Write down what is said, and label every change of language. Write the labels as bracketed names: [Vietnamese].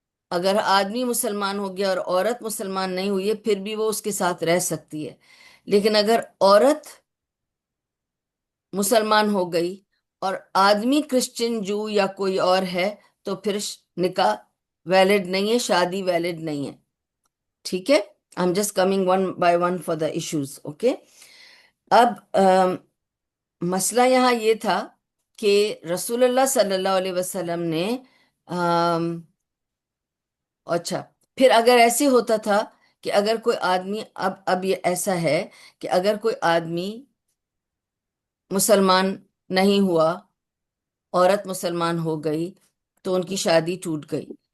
[Urdu] اگر آدمی مسلمان ہو گیا اور عورت مسلمان نہیں ہوئی ہے پھر بھی وہ اس کے ساتھ رہ سکتی ہے. لیکن اگر عورت مسلمان ہو گئی اور آدمی کرسچن جو یا کوئی اور ہے تو پھر نکاح ویلڈ نہیں ہے، شادی ویلڈ نہیں ہے. [English] ٹھیک ہے؟ I'm just coming one by one for the issues. [Urdu] Okay? اب مسئلہ یہاں یہ تھا کہ رسول اللہ صلی اللہ علیہ وسلم نے اچھا، پھر اگر ایسے ہوتا تھا کہ اگر کوئی آدمی اب یہ ایسا ہے کہ اگر کوئی آدمی مسلمان نہیں ہوا، عورت مسلمان ہو گئی تو ان کی شادی ٹوٹ گئی.